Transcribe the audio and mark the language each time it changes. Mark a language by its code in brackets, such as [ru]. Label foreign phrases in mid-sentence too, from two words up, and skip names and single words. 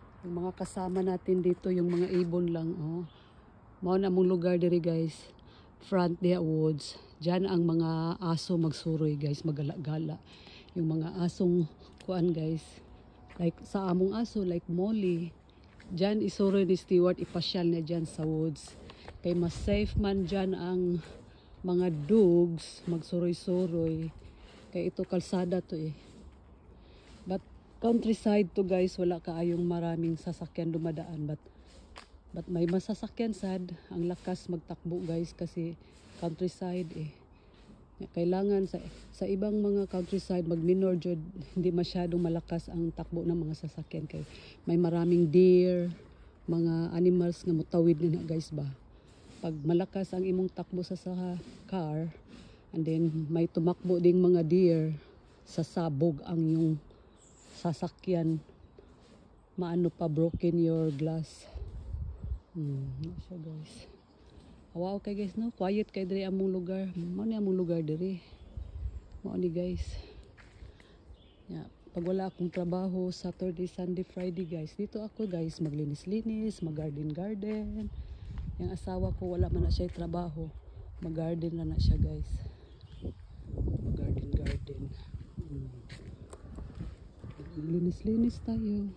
[tl] Yung mga kasama natin dito, yung mga ibon lang, oh. [ceb] Mao na mong lugar diri [tl] guys. Front Dea Woods. [ceb] Diyan ang mga aso magsuroy guys, magala-gala. [tl] Yung mga asong kuan guys. [ceb] Like sa among aso, like Molly. Diyan isuroy ni Stewart, ipasyal niya diyan sa woods. Kay mas safe man diyan ang mga dogs magsuroy-suroy. [tl] Kay ito kalsada to eh. But countryside to guys, wala kaayong maraming sasakyan dumadaan. But may masasakyan sad, ang lakas magtakbo guys kasi countryside eh. Kailangan sa ibang mga countryside mag-minor jud, hindi masyadong malakas ang takbo ng mga sasakyan kay may maraming deer, [ceb] mga animals nga mutawid na [tl] guys ba. Pag malakas ang imong takbo sa car, and then may tumakbo ding mga deer, sasabog ang yung sasakyan, maano pa, [en] broken your glass. [ceb] So guys, wow kay guys no, quiet kay diri among lugar. Mao ni among lugar diri. Mao ni guys. [en] Yeah, [tl] pag wala akong trabaho, Saturday, Sunday, Friday guys, dito ako guys maglinis-linis, mag-garden. Yung asawa ko wala man na siya trabaho, mag-garden na siya guys. Mag-garden. Linis-linis tayo.